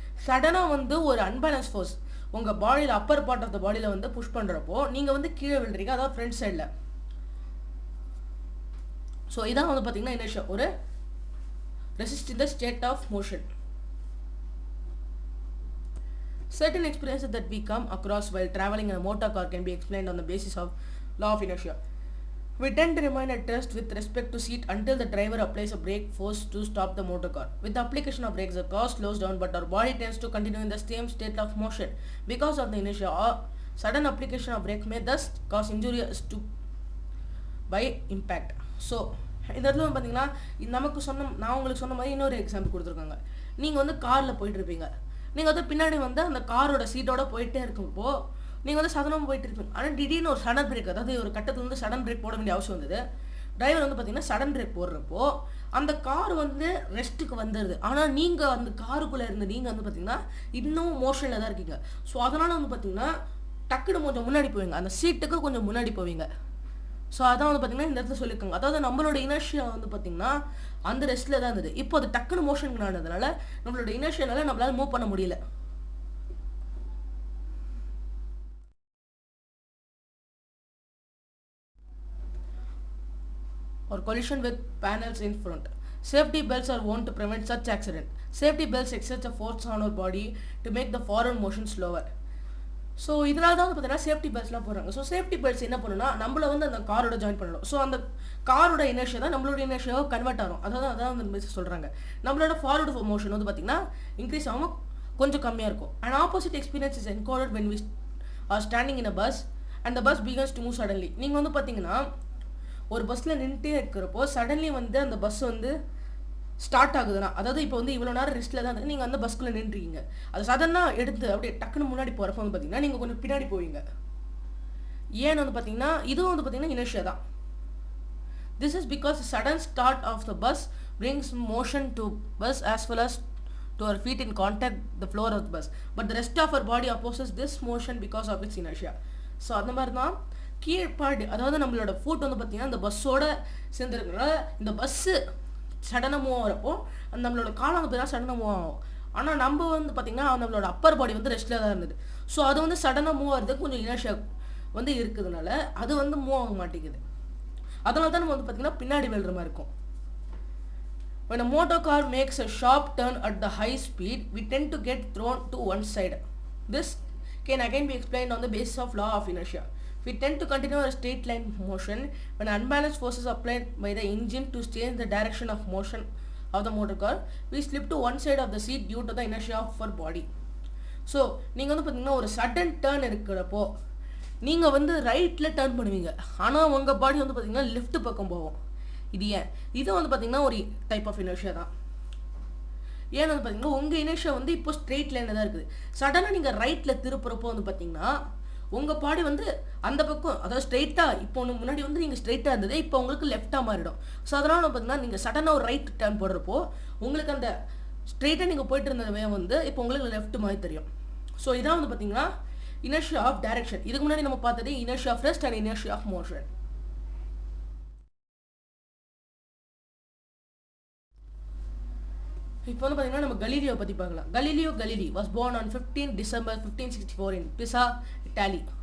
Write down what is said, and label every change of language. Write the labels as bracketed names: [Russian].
[Tamil] சடனாக வந்து ஒரு அன்பேலன்ஸ் ஃபோர்ஸ் உங்கள் பாடியில் அப்பர் பார்ட் ஆஃப் த பாடியில் வந்து புஷ் பண்ணுறப்போ நீங்கள் வந்து கீழே விழுறீங்க, அதாவது ஃப்ரண்ட் சைடில். ஸோ இதான் வந்து பார்த்திங்கன்னா இனர்ஷியா, ஒரு [English] Resist in the state of motion. Certain experiences that we come across while traveling in a motor car can be explained on the basis of law of inertia. We tend to remain at rest with respect to seat until the driver applies a brake force to stop the motor car. With the application of brakes, the car slows down, but our body tends to continue in the same state of motion. Because of the inertia, sudden application of brake may thus cause injuries to by impact. [Tamil] So இந்த இடத்துல வந்து பார்த்தீங்கன்னா நமக்கு நான் உங்களுக்கு சொன்ன மாதிரி இன்னொரு எக்ஸாம்பிள் கொடுத்துருக்காங்க. நீங்கள் வந்து காரில் போயிட்டுருப்பீங்க, நீங்கள் வந்து பின்னாடி வந்து அந்த காரோட சீட்டோட போயிட்டே இருக்கப்போ நீங்கள் வந்து சாதாரணமாக போயிட்டு இருப்பீங்க. ஆனால் திடீர்னு ஒரு சடன் பிரேக், அதாவது ஒரு கட்டத்தில் வந்து சடன் பிரேக் போட வேண்டிய அவசியம் வந்தது. டிரைவர் வந்து பார்த்தீங்கன்னா சடன் பிரேக் போடுறப்போ அந்த கார் வந்து ரெஸ்ட்டுக்கு வந்துடுது. ஆனால் நீங்கள் அந்த காருக்குள்ளே இருந்து நீங்கள் வந்து பார்த்தீங்கன்னா இன்னும் மோஷனில் தான் இருக்கீங்க. ஸோ அதனால் வந்து பார்த்தீங்கன்னா டக்குன்னு கொஞ்சம் முன்னாடி போவீங்க, அந்த சீட்டுக்கு கொஞ்சம் முன்னாடி போவீங்க. ஸோ அதான் வந்து பார்த்தீங்கன்னா இந்த இடத்துல சொல்லியிருக்காங்க. அதாவது நம்மளோட இனர்ஷியா வந்து பார்த்தீங்கன்னா அந்த ரெஸ்ட்டில் தான் இருந்தது. இப்போ அது டக்குன்னு மோஷனுக்கு ஆனதுனால நம்மளோட இனர்ஷியானால நம்மளால் மூவ் பண்ண முடியல. [English] Or collision with panels in front. Safety belts are worn to prevent such accident. Safety belts exert a force on our body to make the forward motion slower. [Tamil] So இதனால தான் வந்து பார்த்தீங்கன்னா சேஃப்டி பெல்ட்ஸ்லாம் போடுறாங்க. So safety belts என்ன பண்ணுன்னா நம்மள வந்து அந்த காரோட ஜாயின் பண்ணணும். ஸோ அந்த காரோட இனர்ஷியா தான் நம்மளோட இனர்ஷியாவை கன்வெர்ட் ஆகும். அதான் வந்து சொல்கிறாங்க. நம்மளோட ஃபார்வர்டு மோஷன் வந்து பார்த்தீங்கன்னா இன்க்ரீஸ் ஆகும், கொஞ்சம் கம்மியாக இருக்கும். [English] And opposite experience is encoded when we are standing in a bus and the bus begins to move suddenly. [Tamil] நீங்கள் வந்து பார்த்தீங்கன்னா ஒரு பஸ்ஸில் நின்றுட்டே இருக்கிறப்போ சடன்லி வந்து அந்த பஸ் வந்து ஸ்டார்ட் ஆகுதுன்னா, அதாவது இப்போ வந்து இவ்வளோ நேரம் ரெஸ்ட்டில் தான் இருக்குது, நீங்கள் அந்த பஸ்க்குள்ளே நின்றுருக்கீங்க. அது சடனாக எடுத்து அப்படியே டக்குன்னு முன்னாடி போகிறப்ப வந்து பார்த்தீங்கன்னா நீங்கள் கொஞ்சம் பின்னாடி போவீங்க. ஏன்னு வந்து பார்த்தீங்கன்னா இதுவும் வந்து பார்த்தீங்கன்னா இனர்ஷியா தான். [English] This is because sudden start of the bus brings motion to bus as well as to our feet in contact the floor of the bus, but the rest of our body opposes this motion because of its inertia. [Tamil] So அந்த மாதிரி தான் கீழ்பாடு, அதாவது நம்மளோட food வந்து பார்த்தீங்கன்னா இந்த பஸ்ஸோட சேர்ந்துருக்கிறனால இந்த bus சடனாக மூவ் ஆகிறப்போ நம்மளோட காலம் வந்து பார்த்தீங்கன்னா சடனாக மூவ் ஆகும். ஆனால் நம்ம வந்து பார்த்திங்கன்னா நம்மளோட அப்பர் பாடி வந்து ரெஸ்ட்டில் தான் இருந்தது. ஸோ அது வந்து சடனாக மூவ் ஆகிறதுக்கு கொஞ்சம் இனர்ஷியா வந்து இருக்கிறதுனால அது வந்து மூவ் ஆக மாட்டேங்குது. அதனால தான் நம்ம வந்து பார்த்திங்கன்னா பின்னாடி விழுற மாதிரி இருக்கும். [English] When a motor car makes a sharp turn at the high speed, we tend to get thrown to one side. This can again be explained on the basis of law of inertia. We tend to continue a straight line motion when unbalanced forces applied by the engine to change the direction of motion of the motor car. We slip to one side of the seat due to the inertia of our body. [Tamil] So நீங்கள் வந்து பார்த்தீங்கன்னா ஒரு sudden turn இருக்கிறப்போ நீங்கள் வந்து ரைட்டில் turn பண்ணுவீங்க, ஆனால் உங்கள் பாடி வந்து பார்த்தீங்கன்னா லெஃப்ட் பக்கம் போகும். இது ஏன்? இது வந்து பார்த்தீங்கன்னா ஒரு டைப் ஆஃப் இனர்ஷியா தான். ஏன்னு வந்து பார்த்தீங்கன்னா உங்கள் இனர்ஷியா வந்து இப்போ ஸ்ட்ரெயிட் லைனில் தான் இருக்குது. சடனாக நீங்கள் ரைட்டில் திருப்புறப்போ வந்து பார்த்தீங்கன்னா உங்கள் பாடி வந்து அந்த பக்கம், அதாவது ஸ்ட்ரெயிட்டாக இப்போ ஒன்று முன்னாடி வந்து நீங்கள் ஸ்ட்ரெயிட்டாக இருந்தது இப்போ உங்களுக்கு லெஃப்டாக மாறிடும். ஸோ அதனால் பார்த்தீங்கன்னா நீங்கள் சடனாக ஒரு ரைட் டர்ன் போடுறப்போ உங்களுக்கு அந்த ஸ்ட்ரெயிட்டாக நீங்கள் போயிட்டு இருந்தவே வந்து இப்போ உங்களுக்கு லெஃப்ட் மாதிரி தெரியும். ஸோ இதான் வந்து பார்த்தீங்கன்னா இனர்ஷியா ஆஃப் டைரக்ஷன். இதுக்கு முன்னாடி நம்ம பார்த்தது inertia of rest and inertia of motion. இப்போ வந்து பார்த்தீங்கன்னா நம்ம கலீலியோ பற்றி பார்க்கலாம். [English] Galileo Galilei was born on 15 December 1564 in Pisa, Italy.